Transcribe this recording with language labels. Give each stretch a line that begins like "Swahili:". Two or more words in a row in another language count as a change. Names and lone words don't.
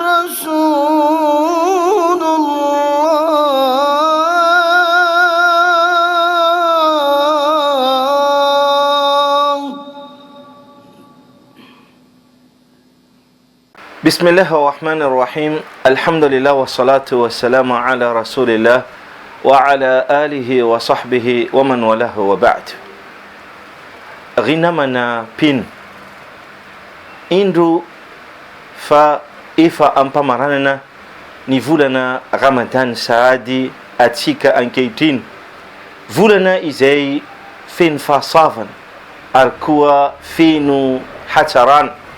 Arabic: رسول الله. بسم الله الرحمن الرحيم. الحمد لله والصلاة والسلام على رسول الله وعلى آله وصحبه ومن والاه وبعد.
Malagasy: Rinamana pin indro fa efa ampamaranana ny volana Ramadan sahady atsika ankehitriny, volana izay feno fahasavana ary koa feno hatsarana,